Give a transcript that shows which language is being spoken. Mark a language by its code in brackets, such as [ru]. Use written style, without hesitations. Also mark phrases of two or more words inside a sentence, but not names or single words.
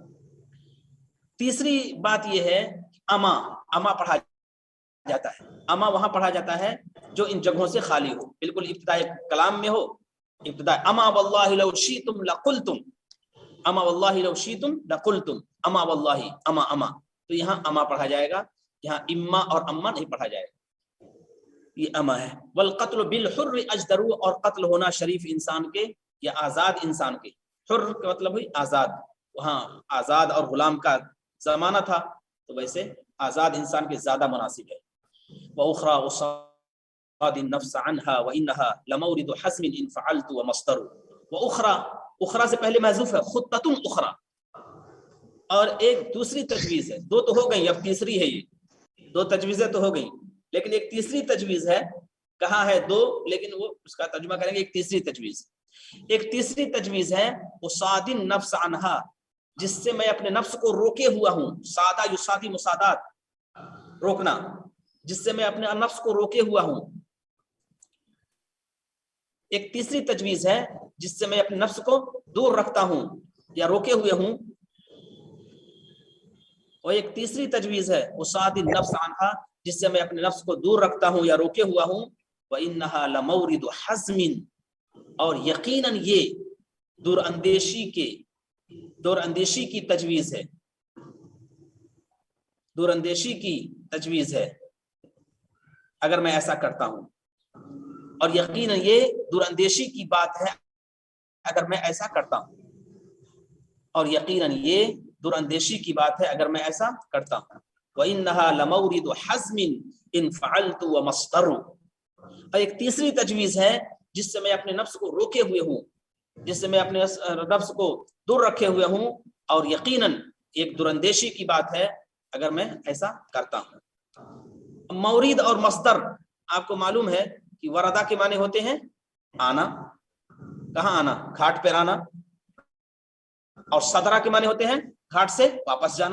[hi] तीसरी बात यह है अमा, अमा पढ़ा जाता है। अमा वहां पढ़ा जाता है जो इन जगहों से खाली हो, बिल्कुल इब्तिदाई कलाम में हो। [ar] इब्तिदा أما والله لو شئتم لقلتم، أما والله لو شئتم لقلتم، أما والله، أما أما, [hi] तो यहाँ अमा पढ़ा जाएगा, यहाँ इम्मा और अम्मा नहीं पढ़ा जाएगा, ये अमा है। [ar] والقتل بالحر أجدر, [hi] और कत्ल होना शरीफ इंसान के या आजाद इंसान के। हुर्र का मतलब हुई आजाद, वहाँ आजाद और गुलाम का जमाना था, तो वैसे आजाद इंसान के ज्यादा मुनासिब है। [ar] وأخرى أصادي النفس عنها وإنها لمورد حزم إن فعلت ومصدر. وأخرى, [hi] उखरा से पहले महजूफ है [ar] خطة أخرى, [hi] और एक दूसरी तजवीज है। दो तो हो गई, अब तीसरी है। ये दो तजवीजें तो हो गई, लेकिन एक तीसरी तजवीज है। कहा है दो, लेकिन वो उसका तर्जुमा करेंगे एक तीसरी तजवीज। एक तीसरी तजवीज है [ar] أصادي النفس عنها, [hi] जिससे मैं अपने नफ्स को रोके हुआ हूँ। [ar] صادى يصادي مصاداة, [hi] रोकना, जिससे मैं अपने नफ्स को रोके हुआ हूँ। एक तीसरी तजवीज है जिससे मैं अपने नफ्स को दूर रखता हूँ या रोके हुए हूँ। और एक तीसरी तजवीज है [ar] أصادي النفس عنها, [hi] जिससे मैं अपने नफ्स को दूर रखता हूँ या रोके हुआ हूँ। [ar] وإنها لمورد حزم, [hi] और यकीनन ये दूरअंदेशी की तजवीज है, दूरअंदेशी की तजवीज है अगर मैं ऐसा करता हूं। और यकीनन ये दूरअंदेशी की बात है अगर मैं ऐसा करता हूं, और यकीनन ये दूरअंदेशी की बात है अगर मैं ऐसा करता हूं। [ar] وإنها لمورد حزم إن فعلت ومصدر. [hi] और एक तीसरी तजवीज है जिससे मैं अपने नफ्स को रोके हुए हूँ, जिससे मैं अपने नफ्स को दूर रखे हुए हूँ, और यकीनन एक दूरअंदेशी की बात है अगर मैं ऐसा करता हूँ। मौरीद और मस्दर आपको मालूम है कि वरदा के माने होते हैं आना, कहाँ आना, घाट पर आना, और सदरा के माने होते हैं घाट से वापस जाना।